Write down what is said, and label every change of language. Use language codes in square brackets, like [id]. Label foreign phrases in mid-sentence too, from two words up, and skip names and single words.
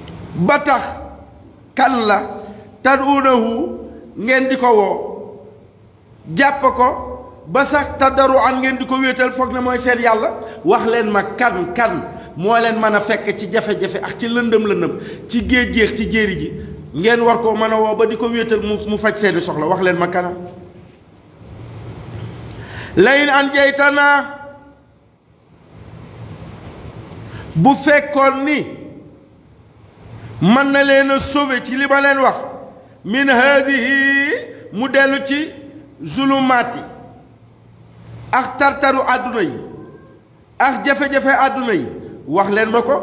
[wo] ba tax kan la tad'uunahu ngeen di ko woo jàpp ko ba sax taddaru an ngeen di ko wéetal foog ne mooy seen yàlla wax leen ma kan moo leen mën a fekk ci jafe-jafe ak ci lëndëm ci géej ci jéeri ji ngeen war koo mën a woo ba di ko wéetal mu faj seeni soxla wax leen ma kana [ar] لئن أنجيتنا [wo] bu fekkoon ni mën na leen a sauver ci li ma leen wax [ar] من هذه [wo] mu dellu ci zulumaati ak tartaru àdduna yi ak jafe-jafe àdduna yi wax leen ma ko